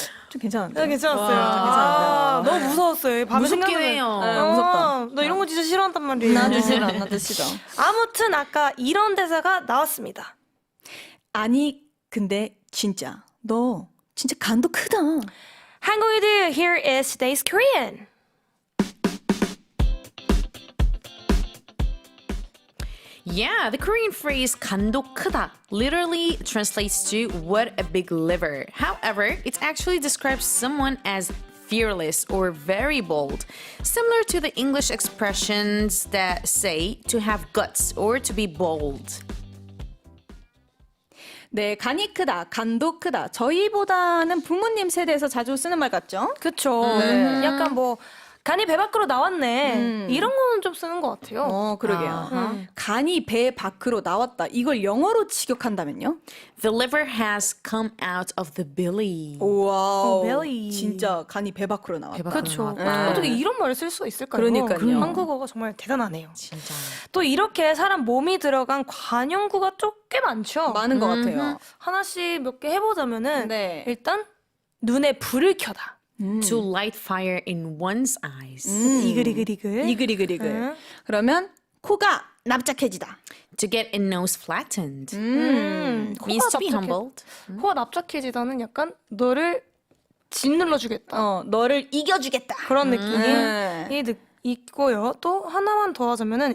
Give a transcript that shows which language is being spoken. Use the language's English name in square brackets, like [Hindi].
[Korean] 좀 괜찮은데? 괜찮았어요. 괜찮은데요? 너무 무서웠어요. 밤에 무섭긴 생각나면- 해요. 네, 무섭다. 나 이런 거 진짜 싫어한단 말이에요. 나도 싫어, 나도 싫어. 아무튼 아까 이런 대사가 나왔습니다. 아니 근데 진짜 너 진짜 간도 크다. [English] 한국이들, here is today's Korean. Yeah, the Korean phrase 간도 크다 literally translates to what a big liver. However, it actually describes someone as fearless or very bold, similar to the English expressions that say to have guts or to be bold. [Korean] 네, 간이 크다, 간도 크다. 저희보다는 부모님 세대에서 자주 쓰는 말 같죠? 그쵸. 약간 뭐 간이 배 밖으로 나왔네. 이런 거는 좀 쓰는 것 같아요. 그러게요. 간이 배 밖으로 나왔다. 이걸 영어로 직역한다면요? [English] The liver has come out of the belly. [Korean] 와우. [English] belly. [Korean] 진짜 간이 배 밖으로 나왔다. 그렇죠. 나왔다. 어떻게 이런 말을 쓸 수가 있을까요? 그러니까요. 한국어가 정말 대단하네요. 진짜. 또 이렇게 사람 몸이 들어간 관용구가 꽤 많죠. 많은 것 같아요. 하나씩 몇 개 해보자면은 네. 일단 눈에 불을 켜다. [English] To light fire in one's eyes. [Korean] 이글이글이글. 이글이글이글. 그러면 코가 납작해지다. [English] To get a nose flattened. [Korean] 코가 [English] Means to be [Korean] 납작해- [English] humbled. [Korean] 코가 납작해지다는 약간 너를 짓눌러주겠다. 너를 이겨주겠다. 그런 느낌이 네. 있고요. 또 하나만 더 하자면은